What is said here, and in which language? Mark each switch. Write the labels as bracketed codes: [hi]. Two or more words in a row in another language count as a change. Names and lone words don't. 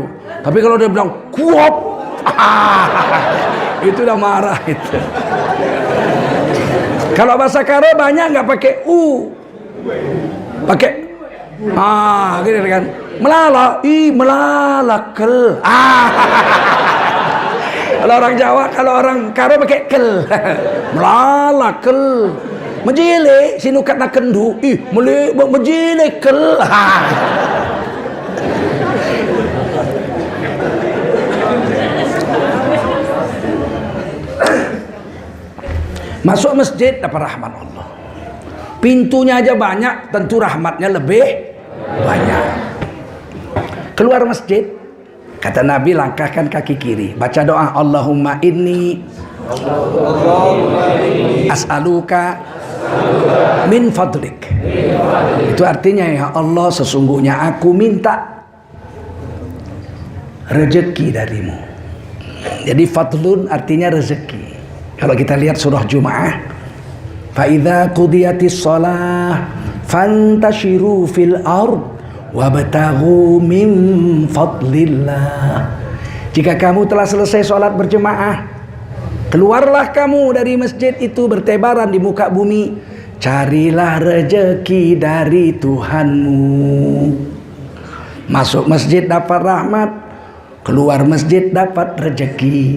[id] Tapi kalau dia bilang kuop, itu udah marah itu. Kalau bahasa Karo banyak nggak pakai pakai gitu kan. [btx] Melala, melalakel. [id] Kalau orang Jawa, kalau orang Karo pakai kel. [btx] Melalakel. Menjele sinukat nak kendu. Menjele kel. [id] Masuk masjid dapat rahmat Allah. Pintunya aja banyak, tentu rahmatnya lebih banyak. Keluar masjid, kata Nabi, langkahkan kaki kiri, baca doa, [ar] اللهم إني أسألك من فضلك. [id] Itu artinya, ya Allah, sesungguhnya aku minta rezeki darimu. Jadi fadlun artinya rezeki. Kalau kita lihat surah Jumu'ah, [ar] فإذا قضيت الصلاة فانتشروا في الأرض وابتغوا من فضل الله. [id] Jika kamu telah selesai sholat berjemaah, keluarlah kamu dari masjid itu bertebaran di muka bumi, carilah rezeki dari Tuhanmu. Masuk masjid dapat rahmat, keluar masjid dapat rezeki.